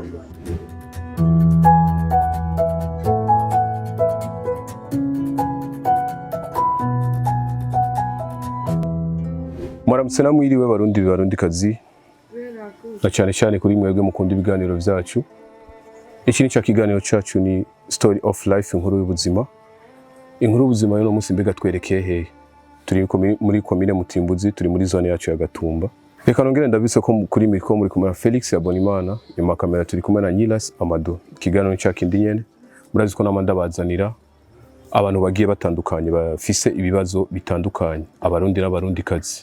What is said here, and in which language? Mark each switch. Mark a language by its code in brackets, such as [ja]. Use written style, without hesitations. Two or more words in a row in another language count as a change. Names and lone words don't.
[rn] Mwaramutse namwiriwe barundi kazi na cyane kuri mwebwe mukunda ibiganiro byacu. Iki ni cya kiganiro cyacu ni [en] story of life, [rn] inkuru y'ubuzima. Inkuru y'ubuzima yo munsi mbega twerekeye he? Turi muri komine Mutimbuzi, turi muri zone yacu ya Gatumba. Reka nongere ndabise ko kuri mikro muri kumara Felix Abonimana, nyuma kamera turi kumwe na Nilas Amado. Kiganiro cyakindi nyene murazi ko namanda bazanira abantu bagiye batandukanye bafise ibibazo bitandukanye, abarundi n'abarundi kazi.